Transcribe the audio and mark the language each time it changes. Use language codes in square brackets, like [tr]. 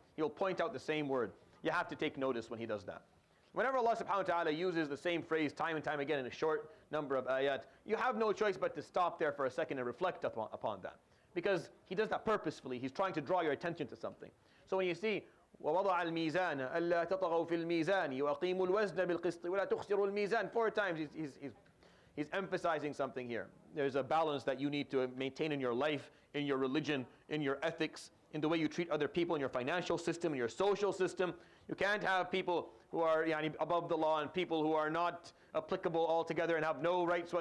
[en] He'll point out the same word. You have to take notice when He does that. Whenever Allah subhanahu wa ta'ala uses the same phrase time and time again in a short number of ayat, you have no choice but to stop there for a second and reflect upon that. Because He does that purposefully. He's trying to draw your attention to something. So when you see [ar] ووضع الميزان ألا تطغوا في الميزان وأقيموا الوزن بالقسط ولا تخسروا الميزان. [en] 4 times he's emphasizing something here. There's a balance that you need to maintain in your life, in your religion, in your ethics, in the way you treat other people, in your financial system, in your social system. You can't have people who are above the law and people who are not applicable altogether and have no rights.